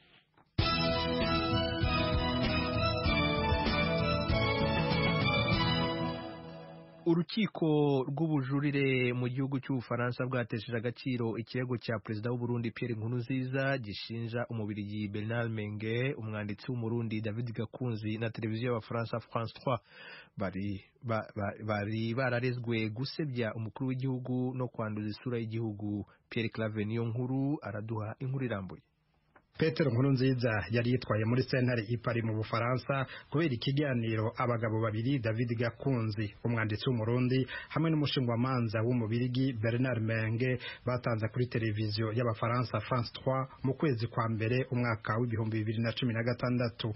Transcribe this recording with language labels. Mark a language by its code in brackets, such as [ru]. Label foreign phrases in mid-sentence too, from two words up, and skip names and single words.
[rn] Urukiko rw'ubujurire mu gihugu cy'Ubufaransa bwatesheje agaciro ikirego cya Perezida w'u Burundi Pierre Nkurunziza gishinja umubirigi Bernard Menge, umwanditsi w'umurundi David Gakunzi na televiziyo y'Abafaransa France 3 bari bararezwe gusebya umukuru w'igihugu no kwanduza isura y'igihugu. Pierre Claver Niyonkuru araduha inkuru irambuye. Petero Nkurunziza yari yitwaye muri sentare i Paris mu Bufaransa kubera ikiganiro abagabo babiri, David Gakunzi umwanditsi w'umurundi hamwe n'umushingwamanza w'umubirigi Bernard Menge, batanze kuri televiziyo y'Abafaransa France 3 mu kwezi kwa mbere umwaka w'2016.